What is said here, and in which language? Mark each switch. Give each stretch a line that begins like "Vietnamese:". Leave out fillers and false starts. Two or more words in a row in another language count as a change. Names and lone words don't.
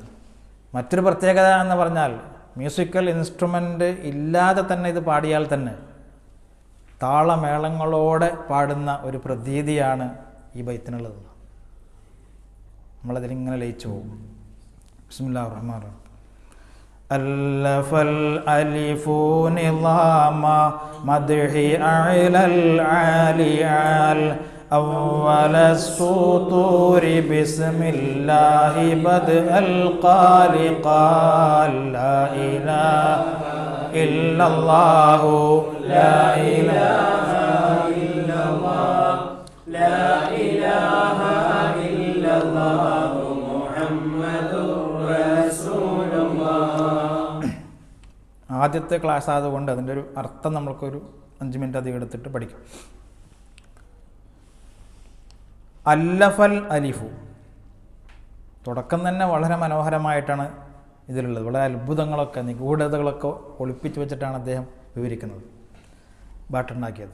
Malayalam: മറ്റൊരു പ്രത്യേകത എന്ന് പറഞ്ഞാൽ
English: musical instrument
Malayalam: ഇല്ലാതെ തന്നെ ഇത് പാടിയാൽ തന്നെ താളമേളങ്ങളോടെ പാടുന്ന ഒരു പ്രതീതിയാണ് ഈ ബൈത്തിനുള്ളത്. നമ്മളതിലിങ്ങനെ ലയിച്ചു പോകും.
Arabic: بسم الله الرحمن الرحيم. ألف الألف نظام مدح على العالي أول السطور بسم الله بدء القال قال لا إله إلا الله لا إله إلا الله لا إله إلا الله محمد رسول الله.
Malayalam: ആദ്യത്തെ ക്ലാസ് ആയതുകൊണ്ട് അതിൻ്റെ ഒരു അർത്ഥം നമ്മൾക്കൊരു 5 മിനിറ്റ് അധികം എടുത്തിട്ട് പഠിക്കാം.
Arabic: ألف الألف,
Malayalam: തുടക്കം തന്നെ വളരെ മനോഹരമായിട്ടാണ് ഇതിലുള്ളത്. വളരെ അത്ഭുതങ്ങളൊക്കെ നിഗൂഢതകളൊക്കെ ഒളിപ്പിച്ചു വെച്ചിട്ടാണ് അദ്ദേഹം വിവരിക്കുന്നത്, പാട്ടുണ്ടാക്കിയത്.